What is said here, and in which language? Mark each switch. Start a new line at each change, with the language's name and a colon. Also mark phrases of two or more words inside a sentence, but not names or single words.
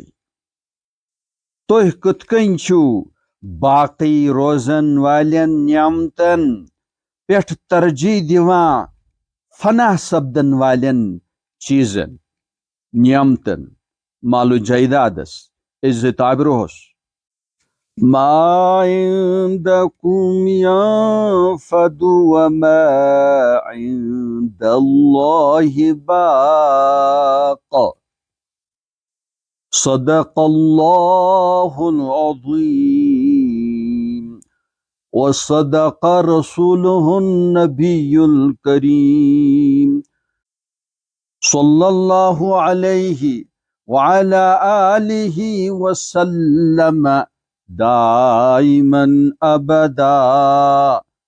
Kashmiri: تُہۍ کِتھ کٔنۍ چھِو باقی روزن والٮ۪ن نعمتن پٮ۪ٹھ ترجیح دِوان فنا سپدن والٮ۪ن چیٖزن، نعمتن، مال و جایدادس، عزت آبروہس؟
Arabic: ما عندكم ينفد وما عند الله باق۔ صدق الله العظيم وصدق رسوله النبي الكريم صلى الله عليه وعلى آله وسلم دائما أبدا.